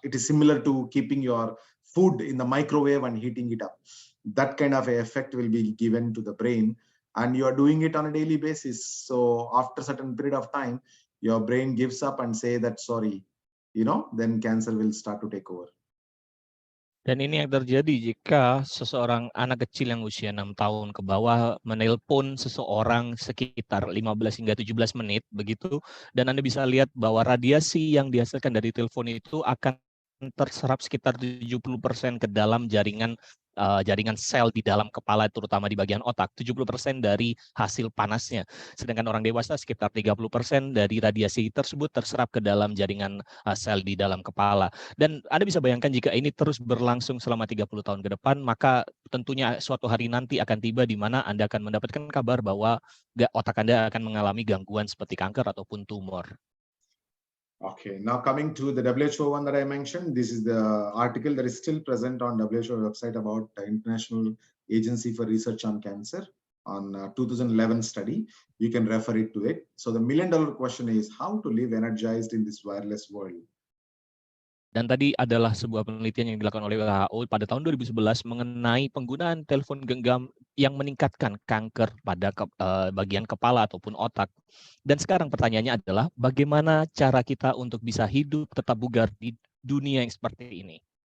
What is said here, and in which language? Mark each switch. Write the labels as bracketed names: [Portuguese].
[English] It is similar to keeping your food in the microwave and heating it up. That kind of effect will be given to the brain, and you are doing it on a daily basis. So after a certain period of time, your brain gives up and say that sorry, then cancer will start to take over. [Indonesian] Dan ini yang terjadi jika seseorang anak kecil yang usia 6 tahun ke bawah menelpon seseorang sekitar 15 hingga 17 menit begitu, dan Anda bisa lihat bahwa radiasi yang dihasilkan dari telepon itu akan terserap sekitar 70% ke dalam jaringan sel di dalam kepala, terutama di bagian otak. 70% dari hasil panasnya. Sedangkan orang dewasa sekitar 30% dari radiasi tersebut terserap ke dalam jaringan sel di dalam kepala. Dan Anda bisa bayangkan jika ini terus berlangsung selama 30 tahun ke depan, maka tentunya suatu hari nanti akan tiba di mana Anda akan mendapatkan kabar bahwa otak Anda akan mengalami gangguan seperti kanker ataupun tumor. [English] Okay, now coming to the WHO one that I mentioned, this is the article that is still present on WHO website about the International Agency for Research on Cancer on 2011 study. You can refer it to it. So the million-dollar question is how to live energized in this wireless world. [Indonesian] Dan tadi adalah sebuah penelitian yang dilakukan oleh WHO pada tahun 2011 mengenai penggunaan telepon genggam yang meningkatkan kanker pada bagian kepala ataupun otak. Dan sekarang pertanyaannya adalah bagaimana cara kita untuk bisa hidup tetap bugar di dunia yang seperti ini?